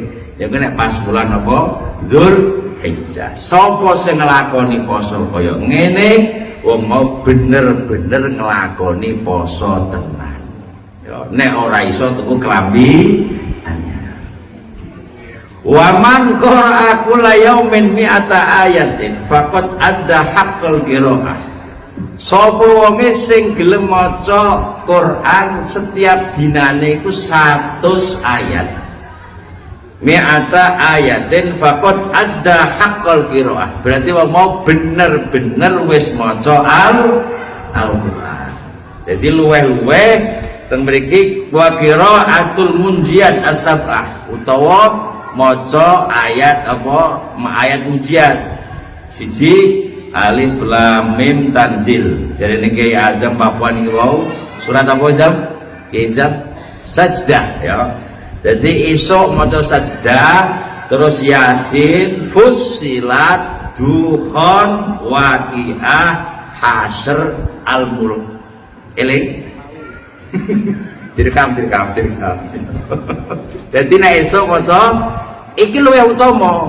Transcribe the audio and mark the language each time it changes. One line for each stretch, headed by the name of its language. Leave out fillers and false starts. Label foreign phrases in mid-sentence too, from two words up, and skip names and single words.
Javanese: Ya nek pas bulan apa? Dzulhijjah. Sapa sing nglakoni poso kaya ngene, wong mau bener-bener nglakoni poso tenan. Ya nek ora iso tuku klambi
Arabic: ومن قرأ كل يوم مائة آية فقد أدى حق القراءة.
Javanese: Sapa wonge sing gelem maca Quran setiap dinane iku 100 ayat.
Arabic: مائة آية فقد أدى حق القراءة.
Javanese: Berarti wong mau bener-bener wis maca Al-Qur'an. Jadi luweh-luweh teng mriki
Arabic: وقراءة المنجيات السبع
Javanese: utawa maca ayat apa ayat ujian siji
Arabic: الم تنزيل.
Javanese: Jadi niki Azam Papua niki wau surat apa Azam? Azam Sajdah ya. Jadi esok maca Sajdah terus Yasin, Fussilat, Dukhan, Waqiah, Hasyr, Al-Mulk. Eling direkam. Jadi nek esuk maca iki luwih utama.